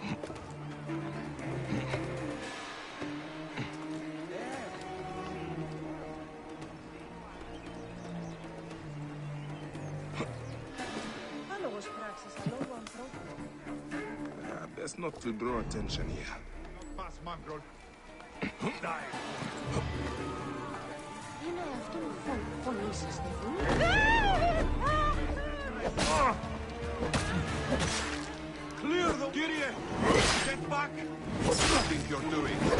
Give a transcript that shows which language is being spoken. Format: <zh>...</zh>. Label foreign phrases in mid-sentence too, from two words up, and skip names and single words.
<en>Best not to draw attention here. Pass, mongrel. Die.</en> <el>Είναι αυτό φωνή σας,</el> <en>Clear the... Kyrie! Get back! What do you think you're doing?</en>